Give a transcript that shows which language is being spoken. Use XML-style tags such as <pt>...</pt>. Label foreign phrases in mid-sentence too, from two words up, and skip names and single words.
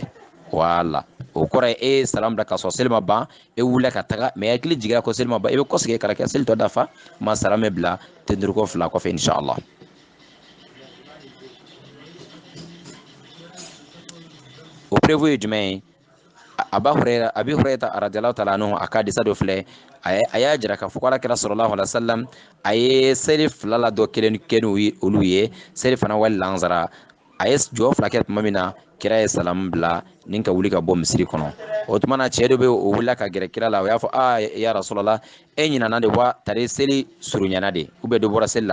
<bm>Wala, o kɔrɔ ye e ye salamu bila ka sɔrɔ seli ma ban, e wulila ka taga mais hakili jigira ko seli ma ban, e bɛ kɔsegi ka kɛ seli tɔ dafa, ma salamu bila tenturuko fila kɔfɛ inshallah. O prévu ye jumɛn ye? Abi Hurayra</bm> <ar>رضي الله تعالى عنه</ar> <bm>a ka hadisa dɔ filɛ, a y'a jira k'a fɔ ko Alakira</bm> <ar>صلى الله عليه وسلم</ar> <bm>a ye seli 2 la dɔ kelen kɛ olu ye, seli fana wali lansara, a ye jɔ 2 kɛ tuma min na, kira ye salamu bila ni ka wuli ka bɔ misiri kɔnɔ. O tuma na cɛ dɔ bɛ o wulila ka gɛrɛ kira la, o y'a fɔ</bm> <ar>يا رسول الله,</ar> <bm>e ɲinana de wa tari seli surunyana de</bm> <fr>ou bien</fr> <bm>dɔ bɔra seli la?</bm>